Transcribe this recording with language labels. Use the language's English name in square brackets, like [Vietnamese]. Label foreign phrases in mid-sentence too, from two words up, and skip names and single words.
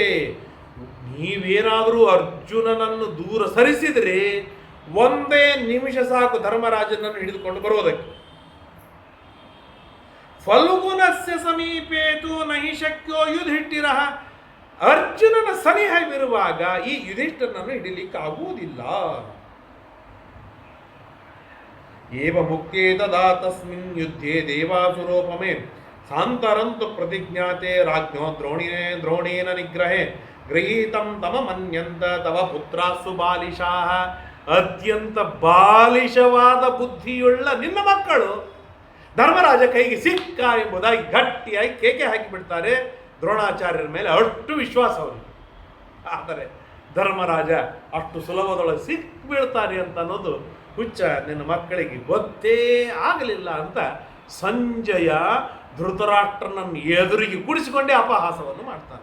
[Kannada] ನೀವೇನಾದರೂ ಅರ್ಜುನನನ್ನು ದೂರ ಸರಿಸಿದರೆ ಒಂದೇ ನಿಮಿಷ ಸಾಕು ಧರ್ಮರಾಜನನ್ನು ಹಿಡಿದುಕೊಂಡು ಬರುವುದಕ್ಕೆ. [Sanskrit] ಫಲ್ಗುನಸ್ಯ ಸಮೀಪೇತು ನಹಿ ಶಕ್ಯೋ ಯುಧಿಷ್ಠಿರಃ. [Kannada] ಅರ್ಜುನನ ಸನಿಹವಿರುವಾಗ ಈ ಯುಧಿಷ್ಠಿರನನ್ನು ಹಿಡಿಲಿಕ್ಕಾಗುವುದಿಲ್ಲ. [Sanskrit] ಏವ ಮುಕ್ತೇ ತದಾ ತಸ್ಮಿನ್ ಯುದ್ಧೇ ದೇವಾಸುರೋಪಮೇ ಸಾಂತರಂತು ಪ್ರತಿಜ್ಞಾತೆ ರಾಜ್ಞೋ ದ್ರೋಣೇನ ನಿಗ್ರಹೇ ಗೃಹೀತಂ ತಮ ಮನ್ಯಂತ ತವ ಪುತ್ರಾಸು ಬಾಲಿಶಾಃ. [Kannada] ಅತ್ಯಂತ ಬಾಲಿಶವಾದ ಬುದ್ಧಿಯುಳ್ಳ ನಿನ್ನ ಮಕ್ಕಳು ಧರ್ಮರಾಜ ಕೈಗೆ ಸಿಕ್ಕ ಎಂಬುದಾಗಿ ಗಟ್ಟಿಯಾಗಿ ಕೇಕೆ ಹಾಕಿಬಿಡ್ತಾರೆ. ದ್ರೋಣಾಚಾರ್ಯರ ಮೇಲೆ ಅಷ್ಟು ವಿಶ್ವಾಸ ಅವರಿಗೆ. ಆದರೆ ಧರ್ಮರಾಜ ಅಷ್ಟು ಸುಲಭದೊಳಗೆ ಸಿಕ್ಕಿಬೀಳ್ತಾರೆ ಅಂತ ಅನ್ನೋದು ಹುಚ್ಚ ನಿನ್ನ ಮಕ್ಕಳಿಗೆ ಗೊತ್ತೇ ಆಗಲಿಲ್ಲ ಅಂತ ಸಂಜಯ ಧೃತರಾಷ್ಟ್ರನನ್ನು ಎದುರಿಗೆ ಕೂಡಿಸಿಕೊಂಡೇ ಅಪಹಾಸವನ್ನು ಮಾಡ್ತಾನೆ.